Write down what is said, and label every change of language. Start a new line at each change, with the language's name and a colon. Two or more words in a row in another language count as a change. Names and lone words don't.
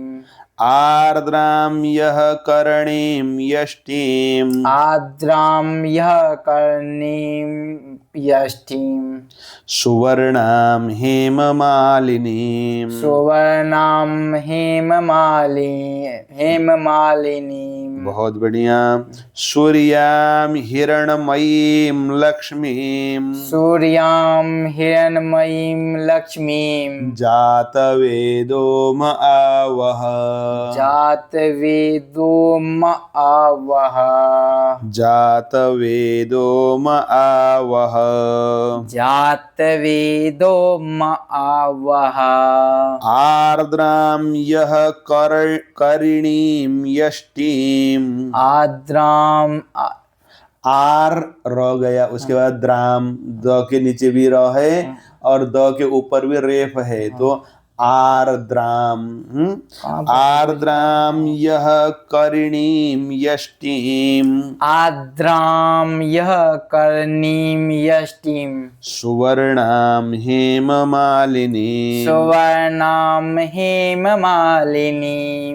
Sanskrit: आर्द्रां यः करणीं यष्टिं आर्द्रां यः करणीं यष्टिं सुवर्णां हेममालिनीं सुवर्णां हेममालिनीं
Hindi: बहुत बढ़िया
Sanskrit: सूर्यां हिरणमयीं लक्ष्मीं सूर्यां हिरण्मयीं लक्ष्मीं जातवेदो म आवह जातवेदो म आवह जातवेदो म आवह जातवेदो म आवह आर्द्रां यः करणीं यष्टिं आर्द्रां
Hindi: आर र गया उसके बाद द्राम द के नीचे भी र है और द के ऊपर भी रेफ है तो
Sanskrit: आर्द्राम आर्द्राम यह करणीं यष्टिं आर्द्रां यः करणीं यष्टिं सुवर्णां हेममालिनीं सुवर्णां हेममालिनीं